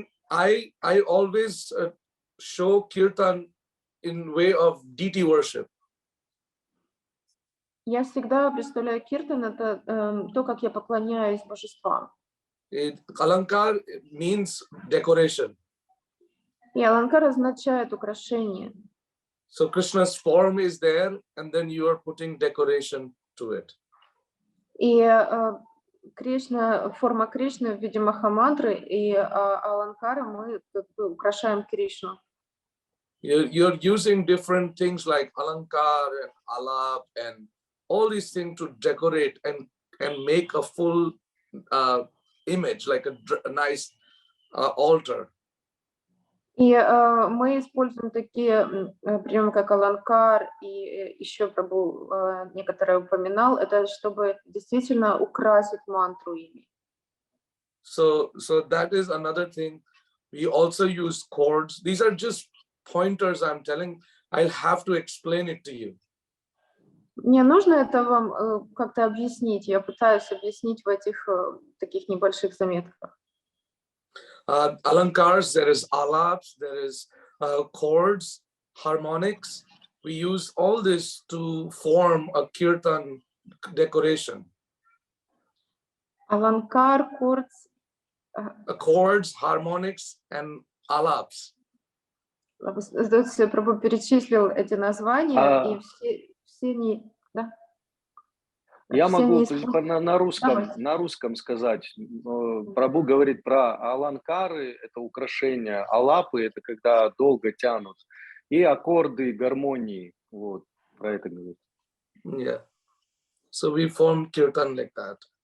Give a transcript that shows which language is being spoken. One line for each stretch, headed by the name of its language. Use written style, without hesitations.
English: I always show kirtan in way of deity worship.
Russian: Я всегда представляю киртан, это то, как я поклоняюсь божествам.
English: Alankar means decoration.
Russian: И аланкар означает украшение.
English: So Krishna's form is there, and then you are putting decoration to it.
Russian: И Кришна, форма Кришны в виде махамантры, и аланкара мы украшаем Кришну.
English: You're using different things like alankar and alap and all these things to decorate and make a full image, like a nice altar.
Russian: И мы используем такие приемы, как аланкар, и еще Прабху некоторые упоминал, это чтобы действительно украсить мантру ими.
English: So that is another thing. We also use chords. These are just pointers I'm telling. I'll have to explain it to you.
Russian: Мне нужно это вам как-то объяснить. Я пытаюсь объяснить в этих таких небольших заметках.
English: Alankars, there is alaps, there is chords, harmonics. We use all this to form a kirtan decoration. Alankar, chords, harmonics, and alaps.
Russian: Прабху перечислил эти названия, и все не... Да? Я могу на русском сказать. Прабху говорит про аланкары, это украшения, алапы, это когда долго тянут, и аккорды, гармонии. Вот, про это говорит.
English: Yeah. So we form kirtan like that.